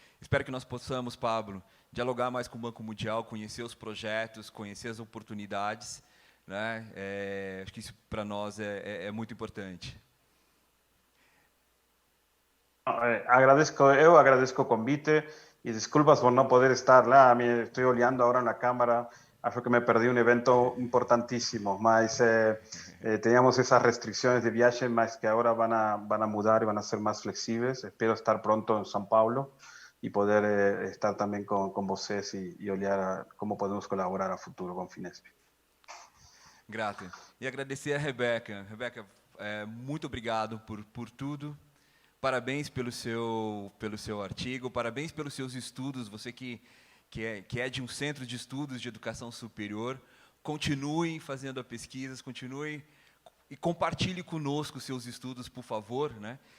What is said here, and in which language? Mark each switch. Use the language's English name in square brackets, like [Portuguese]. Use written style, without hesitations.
[Portuguese] Espero que nós possamos, Pablo, dialogar mais com o Banco Mundial, conhecer os projetos, conhecer as oportunidades, né? Acho que isso para nós é muito importante. Eu agradeço o convite e desculpas por não poder estar lá. Estou olhando agora na câmera. Acho que [Spanish] me perdí un evento importantísimo, mas teníamos esas restricciones de viaje, mas que ahora van a mudar y van a ser más flexibles. Espero estar pronto en São Paulo y poder estar también con [Portuguese] vocês [Spanish] y [Portuguese] olhar [Spanish] cómo podemos colaborar a futuro com Finesp. [Portuguese] Grato. E agradecer a Rebeca. Rebeca, muito obrigado por tudo. Parabéns pelo seu artigo, parabéns pelos seus estudos. Você que é de um centro de estudos de educação superior, continue fazendo as pesquisas, continue e compartilhe conosco seus estudos, por favor, né?